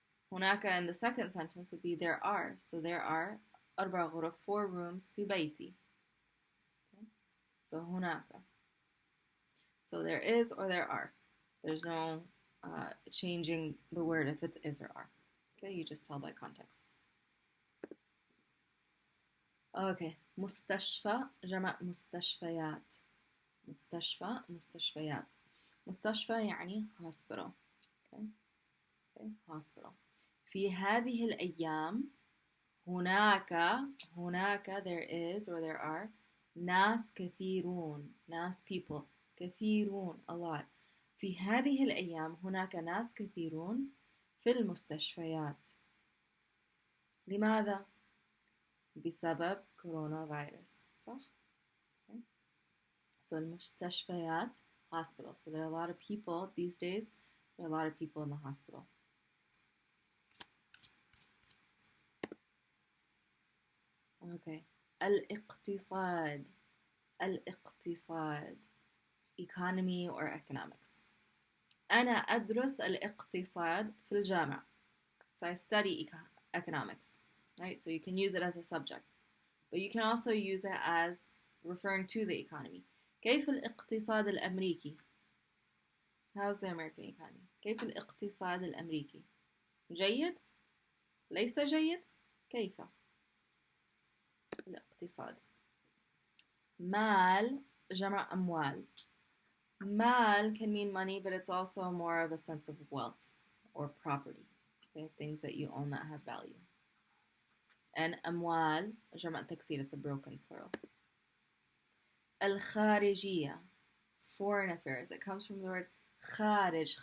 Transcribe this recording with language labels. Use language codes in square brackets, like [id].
[en] هناك in the second sentence would be there are. So there are 4 غرف, 4 rooms في بيتي. Okay? So هناك. So there is or there are. There's no changing the word if it's is or are. Okay, you just tell by context. [ar] Okay, مستشفى جمع مستشفيات. مستشفيات. مستشفى يعني hospital. [en] Okay? Okay, hospital. [ar] في هذه الأيام هناك [en] there is or there are [ar] ناس كثيرون, ناس people, كثيرون, a lot. في هذه الأيام هناك ناس كثيرون في المستشفيات. لماذا؟ بسبب كورونا فيروس. صح؟ Okay. [en] So المستشفيات, hospital. So there are a lot of people these days. There are a lot of people in the hospital. Okay. الاقتصاد. Economy or economics. [ar] أنا أدرس الاقتصاد في الجامعة. [en] So I study economics. Right? So you can use it as a subject. But you can also use it as referring to the economy. [ar] كيف الاقتصاد الأمريكي? [en] How's the American economy? [ar] كيف الاقتصاد الأمريكي? جيد؟ ليس جيد؟ كيف؟ الاقتصاد. مال جمع أموال. [en] Mal can mean money, but it's also more of a sense of wealth or property. Okay? Things that you own that have value. And أموال جمع تكسير, it's a broken plural. الخارجية, foreign affairs. It comes from the word خارج.